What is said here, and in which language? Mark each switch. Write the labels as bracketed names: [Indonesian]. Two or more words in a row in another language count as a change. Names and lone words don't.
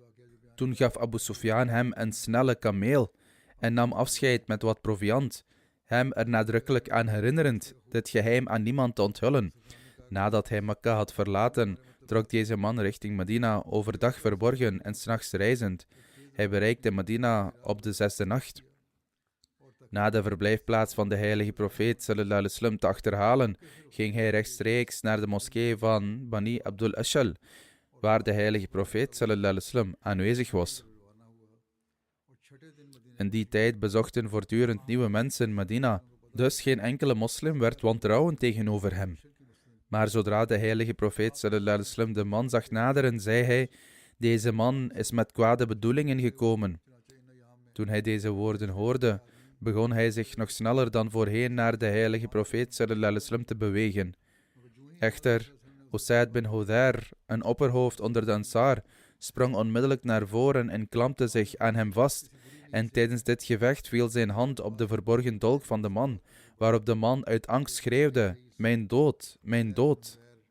[Dutch] Toen gaf Abu Sufyan hem een snelle kameel en nam afscheid met wat proviand, hem er nadrukkelijk aan herinnerend dit geheim aan niemand te onthullen. Nadat hij Mekka had verlaten, trok deze man richting Medina, overdag verborgen en 's nachts reizend. Hij bereikte Medina op de 6e nacht. Na de verblijfplaats van de heilige profeet [Arabic] صلى الله عليه وسلم [Dutch] te achterhalen, ging hij rechtstreeks naar de moskee van Bani Abdul Ashal, waar de heilige profeet [Arabic] صلى الله عليه وسلم [Dutch] aanwezig was. In die tijd bezochten voortdurend nieuwe mensen Medina, dus geen enkele moslim werd wantrouwend tegenover hem. Maar zodra de heilige profeet [Arabic] صلى الله عليه وسلم [Dutch] de man zag naderen, zei hij: deze man is met kwade bedoelingen gekomen. Toen hij deze woorden hoorde, begon hij zich nog sneller dan voorheen naar de heilige profeet [Arabic] صلى الله عليه وسلم [Dutch] te bewegen. Echter, Usaid bin Hudayr, een opperhoofd onder de Ansar, sprong onmiddellijk naar voren en klampte zich aan hem vast. En tijdens dit gevecht viel zijn hand op de verborgen dolk van de man, waarop de man uit angst schreeuwde: mijn dood, mijn dood.